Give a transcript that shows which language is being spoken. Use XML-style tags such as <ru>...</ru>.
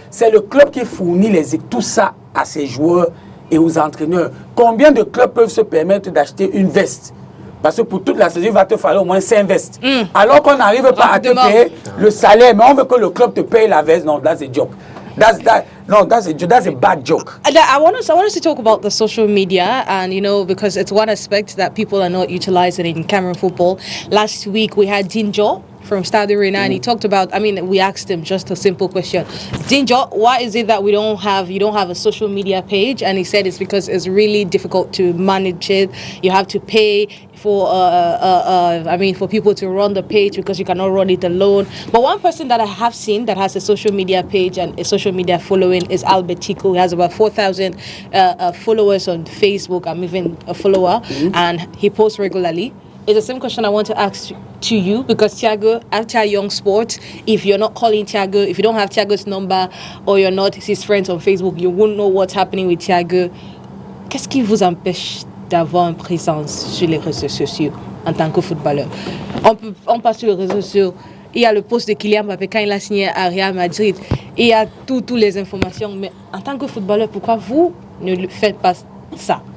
<fr>C'est le club qui fournit tout ça à ses joueurs et aux entraîneurs. Combien de clubs peuvent se permettre d'acheter une veste? Parce que pour toute la saison, il va te falloir au moins 5 vestes. Alors qu'on n'arrive pas à te payer le salaire, mais on veut que le club te paye la veste. Non,</fr> <en>that's a joke. That's a bad joke. I want us to talk about the social media, and because it's one aspect that people are not utilizing in Cameroon football. Last week we had Dinjo from Stade Arena, and he talked about, we asked him just a simple question. Dinjo, why is it that you don't have a social media page? And he said it's because it's really difficult to manage it. You have to pay for for people to run the page because you cannot run it alone. But one person that I have seen that has a social media page and a social media following is Albert Tico. He has about 4,000 followers on Facebook. I'm even a follower, and he posts regularly. It's the same question I want to ask to you, because Thiago, after Young Sports, if you're not calling Thiago, if you don't have Thiago's number or you're not his friends on Facebook, you won't know what's happening with Thiago.</en> <fr>Qu'est-ce qui vous empêche d'avoir une présence sur les réseaux sociaux en tant que footballeur? On passe sur les réseaux sociaux, il y a le post de Kylian Mbappé quand il a signé à Real Madrid, il y a toutes les informations, mais en tant que footballeur, pourquoi vous ne faites pas ça?</fr>